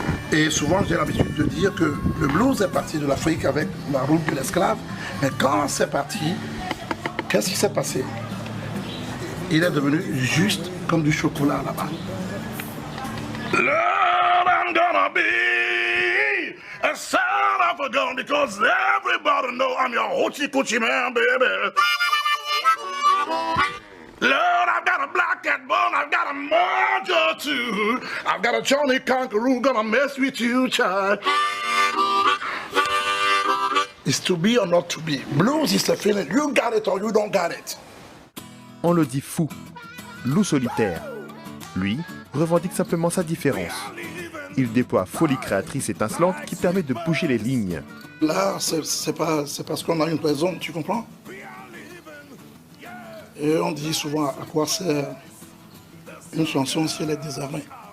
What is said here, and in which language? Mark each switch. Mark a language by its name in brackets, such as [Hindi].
[French] Et souvent, j'ai l'habitude de dire que le blues est parti de l'Afrique avec la route de l'esclave. Mais quand c'est parti, qu'est-ce qui s'est passé? Il est devenu juste comme du chocolat là-bas. [English] Lord, I'm gonna be a son of a gun because everybody know I'm your hoochie coochie man, baby. Lord, I've got a black cat bone, I've got a mojo too. I've got a Johnny Conqueror gonna mess with you, child. It's to be or not to be. Blues is a feeling. You got it or you don't got it. [French] On le dit fou, loup solitaire. Lui revendique simplement sa différence. Il déploie folie créatrice étincelante qui permet de bouger les lignes. Là, c'est parce qu'on a une raison, tu comprends? Et on dit souvent à quoi sert une chanson si elle est désarmée.